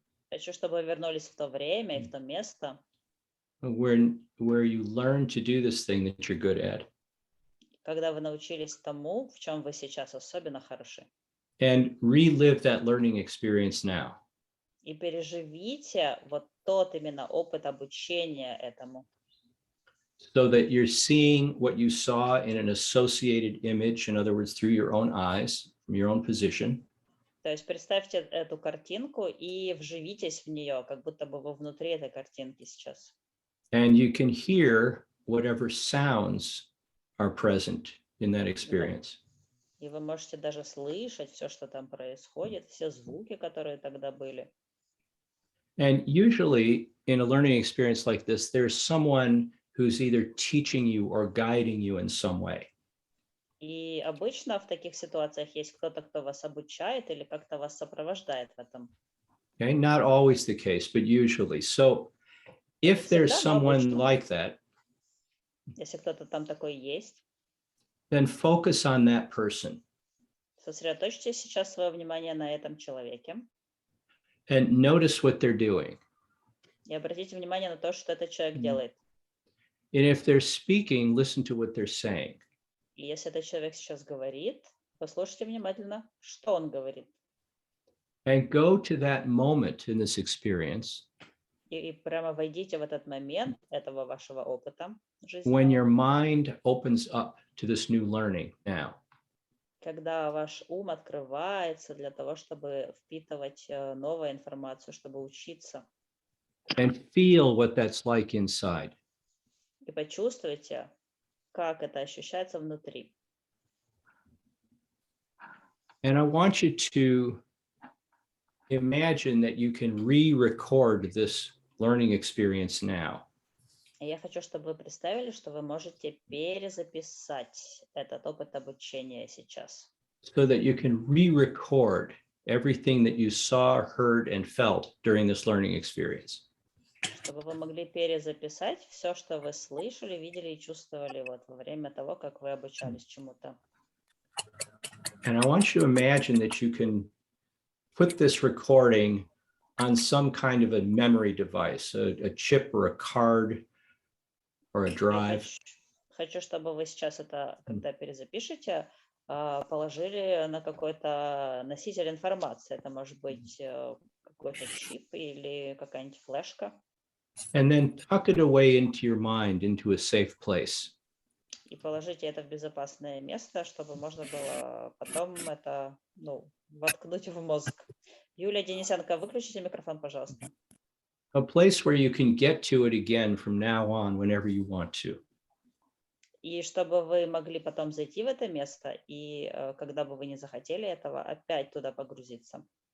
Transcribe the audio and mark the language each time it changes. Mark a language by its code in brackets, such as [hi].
[ru] Хочу, чтобы вы вернулись в то время и в то место, [en] Where you learn to do this thing that you're good at. [ru] когда вы научились тому, в чем вы сейчас особенно хороши. [en] And relive that learning experience now. [ru] И переживите вот тот именно опыт обучения этому. [en] So that you're seeing what you saw in an associated image, in other words, through your own eyes, from your own position. [ru] То есть представьте эту картинку и вживитесь в нее, как будто бы вы внутри этой картинки сейчас. [en] And you can hear whatever sounds are present in that experience. [ru] И вы можете даже слышать все, что там происходит, все звуки, которые тогда были. [en] And usually in a learning experience like this, there's someone who's either teaching you or guiding you in some way. [ru] И обычно в таких ситуациях есть кто-то, кто вас обучает или как-то вас сопровождает в этом. [en] Okay, not always the case, but usually. So if there's someone like that, [ru] если кто-то там такой есть, [en] then focus on that person. [ru] Сосредоточьте сейчас свое внимание на этом человеке. [en] And notice what they're doing. [ru] И обратите внимание на то, что этот человек делает. [en] And if they're speaking, listen to what they're saying. [ru] И если этот человек сейчас говорит, послушайте внимательно, что он говорит. [en] And go to that moment in this experience [ru] И прямо войдите в этот момент этого вашего опыта [en] when your [ru] жизненного, [en] mind opens up to this new learning now. [ru] когда ваш ум открывается для того, чтобы впитывать новую информацию, чтобы учиться. [en] And feel what that's like inside. [ru] И почувствуйте, как это ощущается внутри. [en] And I want you to imagine that you can re-record this learning experience now. [ru] И я хочу, чтобы вы представили, что вы можете перезаписать этот опыт обучения сейчас. [en] So that you can re-record everything that you saw, heard, and felt during this learning experience. [ru] чтобы вы могли перезаписать все, что вы слышали, видели и чувствовали вот во время того, как вы обучались чему-то. [en] And I want you to imagine that you can put this recording on some kind of a memory device, a chip or a card or a drive. [ru] Хочу, чтобы вы сейчас это, когда перезапишете, положили на какой-то носитель информации. Это может быть какой-то чип или какая-нибудь флешка. [en] And then tuck it away into your mind, into a safe place. [ru] И положите это в безопасное место, чтобы можно было потом это, воткнуть в мозг. Юлия Денисенко, выключите микрофон, пожалуйста. [en] A place where you can get to it again from now on whenever you want to. [ru] И чтобы вы могли потом зайти в это место, и когда бы вы не захотели этого, опять туда погрузиться.